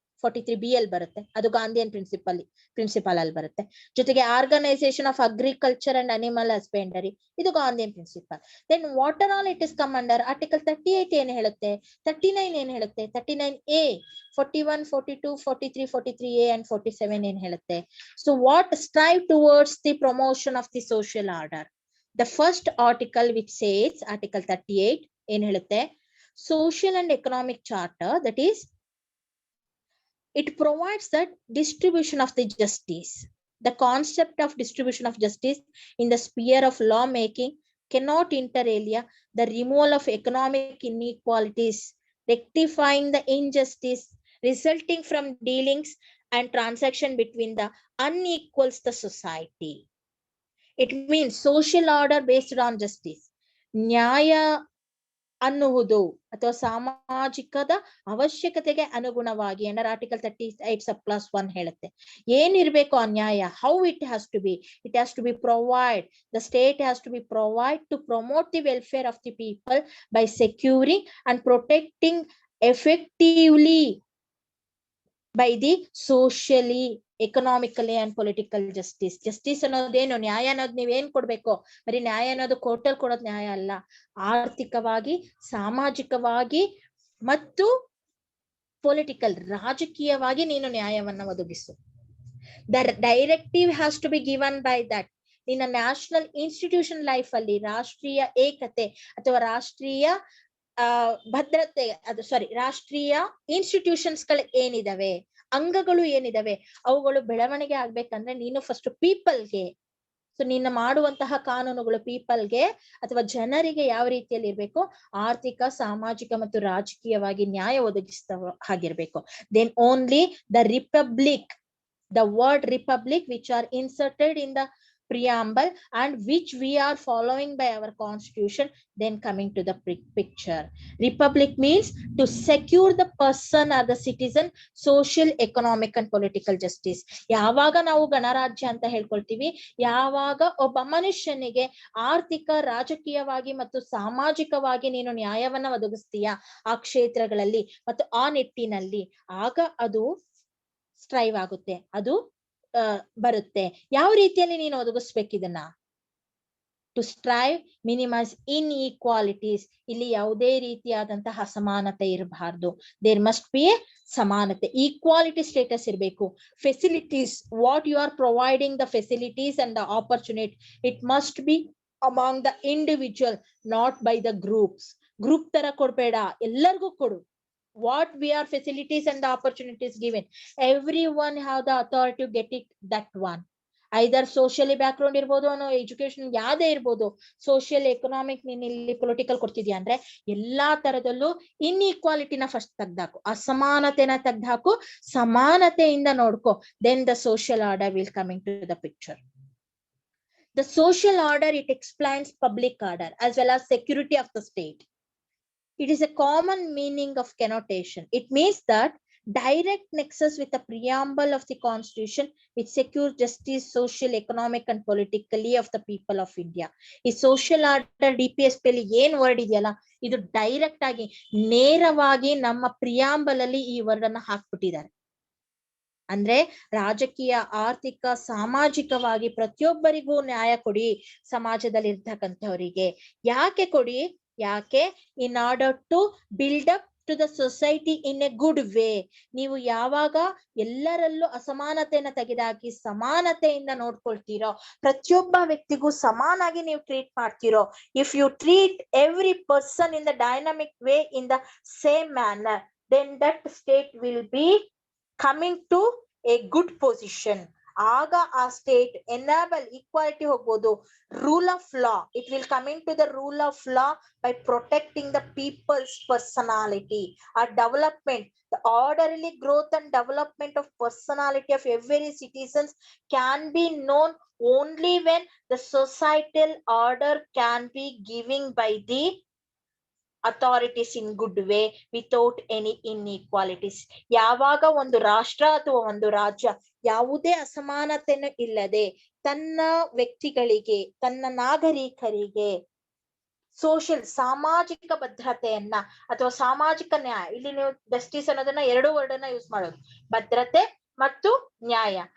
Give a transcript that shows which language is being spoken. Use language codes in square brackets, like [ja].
[kn] 43B ಅಲ್ಲಿ ಬರುತ್ತೆ, ಅದು ಗಾಂಧಿಯನ್ ಪ್ರಿನ್ಸಿಪಲ್ ಅಲ್ಲಿ ಬರುತ್ತೆ. [en] ಜೊತೆಗೆ organisation of agriculture and animal husbandry, ಇದು Gandhian principle. Then what are all it is come under article 38 [kn] ಏನ್ ಹೇಳುತ್ತೆ, [en] 39 ಏನ್ ಹೇಳುತ್ತೆ, 39A, 41, 42, 43, 43A and 47 ಏನ್ ಹೇಳುತ್ತೆ. So what strive towards the promotion of the social order. The first article which says, article 38 [kn] ಏನ್ ಹೇಳುತ್ತೆ, [en] social and economic charter, that is it provides that distribution of the justice. The concept of distribution of justice in the sphere of law making cannot inter alia the removal of economic inequalities, rectifying the injustice resulting from dealings and transaction between the unequals the society. It means social order based on justice. [kn] ನ್ಯಾಯ ಅನ್ನುವುದು ಅಥವಾ ಸಾಮಾಜಿಕದ ಅವಶ್ಯಕತೆಗೆ ಅನುಗುಣವಾಗಿ under article 38 ಹೇಳುತ್ತೆ. ಏನಿರ್ಬೇಕು ಆ ನ್ಯಾಯ, [en] How it has to be, it has to be provide, the state has to be provide to promote the welfare of the people by securing and protecting effectively by the socially, economically and political justice. [kn] Justice ಅನ್ನೋದೇನು, ನ್ಯಾಯ ಅನ್ನೋದು ನೀವೇನ್ ಕೊಡ್ಬೇಕು, ಬರೀ ನ್ಯಾಯ ಅನ್ನೋದು ಕೋರ್ಟಲ್ ಕೊಡೋದ್ ನ್ಯಾಯ ಅಲ್ಲ, ಆರ್ಥಿಕವಾಗಿ, ಸಾಮಾಜಿಕವಾಗಿ ಮತ್ತು ಪೊಲಿಟಿಕಲ್, ರಾಜಕೀಯವಾಗಿ ನೀನು ನ್ಯಾಯವನ್ನ ಒದಗಿಸು. [en] The directive has to be given by that. [kn] ನಿನ್ನ ನ್ಯಾಷನಲ್ ಇನ್ಸ್ಟಿಟ್ಯೂಷನ್ ಲೈಫ್ ಅಲ್ಲಿ ರಾಷ್ಟ್ರೀಯ ಏಕತೆ ಅಥವಾ ರಾಷ್ಟ್ರೀಯ ಭದ್ರತೆ, ರಾಷ್ಟ್ರೀಯ ಇನ್ಸ್ಟಿಟ್ಯೂಷನ್ಸ್ ಗಳು ಏನಿದಾವೆ, ಅಂಗಗಳು ಏನಿದಾವೆ, ಅವುಗಳು ಬೆಳವಣಿಗೆ ಆಗ್ಬೇಕಂದ್ರೆ ನೀನು ಫಸ್ಟ್ ಪೀಪಲ್ಗೆ, ಸೊ ನೀನು ಮಾಡುವಂತಹ ಕಾನೂನುಗಳು ಪೀಪಲ್ಗೆ ಅಥವಾ ಜನರಿಗೆ ಯಾವ ರೀತಿಯಲ್ಲಿ ಇರ್ಬೇಕು, ಆರ್ಥಿಕ, ಸಾಮಾಜಿಕ ಮತ್ತು ರಾಜಕೀಯವಾಗಿ ನ್ಯಾಯ ಒದಗಿಸ್ತವ ಹಾಗಿರ್ಬೇಕು. [en] Then only the republic, the word republic which are inserted in the preamble and which we are following by our constitution, then coming to the picture. Republic means to secure the person or the citizen social, economic and political justice. [kn] ಯಾವಾಗ ನಾವು ಗಣರಾಜ್ಯ ಅಂತ ಹೇಳ್ಕೊಳ್ತೀವಿ, ಯಾವಾಗ ಒಬ್ಬ ಮನುಷ್ಯನಿಗೆ ಆರ್ಥಿಕ, ರಾಜಕೀಯವಾಗಿ ಮತ್ತು ಸಾಮಾಜಿಕವಾಗಿ ನೀನು ನ್ಯಾಯವನ್ನ ಒದಗಿಸ್ತೀಯಾ ಆ ಕ್ಷೇತ್ರಗಳಲ್ಲಿ ಮತ್ತು ಆ ನಿಟ್ಟಿನಲ್ಲಿ, ಆಗ ಅದು ಸ್ಟ್ರೈವ್ ಆಗುತ್ತೆ, ಅದು ಬರುತ್ತೆ. ಯಾವ ರೀತಿಯಲ್ಲಿ ನೀನು ಒದಗಿಸ್ಬೇಕಿದನ್ನ, [en] To strive minimise inequalities. [kn] ಇಲ್ಲಿ ಯಾವುದೇ ರೀತಿಯಾದಂತಹ ಅಸಮಾನತೆ ಇರಬಾರ್ದು. [en] there must be a [kn] ಸಮಾನತೆ, ಈಕ್ವಾಲಿಟಿ ಸ್ಟೇಟಸ್ ಇರಬೇಕು. [en] Facilities, what you are providing the facilities and the opportunity, it must be among the individual, not by the groups. [kn] Group ತರ ಕೊಡ್ಬೇಡ, ಎಲ್ಲರಿಗೂ ಕೊಡು. [en] What we are facilities and the opportunities given, everyone have the authority to get it, that one. Either socially background [kn] ಇರ್ಬೋದು, ಅನ್ನೋ education ಯಾವ್ದೇ ಇರ್ಬೋದು, social, economic, ನೀನ್ ಇಲ್ಲಿ political ಕೊಡ್ತಿದ್ಯಾ ಅಂದ್ರೆ ಎಲ್ಲಾ ತರದಲ್ಲೂ ಇನ್ಇಕ್ವಾಲಿಟಿನ ಫಸ್ಟ್ ತೆಗ್ದಾಕು, ಅಸಮಾನತೆನ ತೆಗ್ದಾಕು, ಸಮಾನತೆಯಿಂದ ನೋಡ್ಕೊ. [en] Then the social order will coming to the picture. The social order, it explains public order as well as security of the state. It is a common meaning of connotation. It means that direct nexus with the preamble of the constitution which secures justice, social, economic and politically of the people of India. [kn] ಈ social order DPSP ಅಲ್ಲಿ ಏನ್ word ಇದೆಯಲ್ಲ, ಇದು direct ಆಗಿ ನೇರವಾಗಿ ನಮ್ಮ preamble ಅಲ್ಲಿ ಈ ವರ್ಡ್ ಅನ್ನ ಹಾಕ್ಬಿಟ್ಟಿದ್ದಾರೆ. ಅಂದ್ರೆ ರಾಜಕೀಯ, ಆರ್ಥಿಕ, ಸಾಮಾಜಿಕವಾಗಿ ಪ್ರತಿಯೊಬ್ಬರಿಗೂ ನ್ಯಾಯ ಕೊಡಿ, ಸಮಾಜದಲ್ಲಿ ಇರ್ತಕ್ಕಂಥವರಿಗೆ. ಯಾಕೆ ಕೊಡಿ, ಯಾಕೆ, [en] In order to build up to the society in a good way. [kn] ನೀವು ಯಾವಾಗ ಎಲ್ಲರಲ್ಲೂ ಅಸಮಾನತೆಯನ್ನ ತೆಗೆದಾಕಿ ಸಮಾನತೆಯಿಂದ ನೋಡ್ಕೊಳ್ತೀರೋ, ಪ್ರತಿಯೊಬ್ಬ ವ್ಯಕ್ತಿಗೂ ಸಮಾನಾಗಿ ನೀವು ಟ್ರೀಟ್ ಮಾಡ್ತೀರೋ, [en] If you treat every person in the dynamic way in the same manner, then that state will be coming to a good position. [kn] ಆಗ ಆ state enable equality ಹೋಗ್ಬೋದು. [en] Rule of law, it will coming to the rule of law by protecting the people's personality. ಆ development, the orderly growth and development of personality of every citizens can be known only when the societal order can be given by the authorities in good way without any inequalities. [kn] ಯಾವಾಗ ಒಂದು ರಾಷ್ಟ್ರ ಅಥವಾ ಒಂದು ರಾಜ್ಯ ಯಾವುದೇ ಅಸಮಾನತೆಯನ್ನು ಇಲ್ಲದೆ ತನ್ನ ವ್ಯಕ್ತಿಗಳಿಗೆ, ತನ್ನ ನಾಗರಿಕರಿಗೆ ಸೋಷಿಯಲ್ ಸಾಮಾಜಿಕ ಭದ್ರತೆಯನ್ನ ಅಥವಾ ಸಾಮಾಜಿಕ ನ್ಯಾಯ, ಇಲ್ಲಿ ನೀವು ಜಸ್ಟಿಸ್ ಅನ್ನೋದನ್ನ 2 ವರ್ಡ್ ಅನ್ನ ಯೂಸ್ ಮಾಡೋದು, ಭದ್ರತೆ ಮತ್ತು ನ್ಯಾಯ.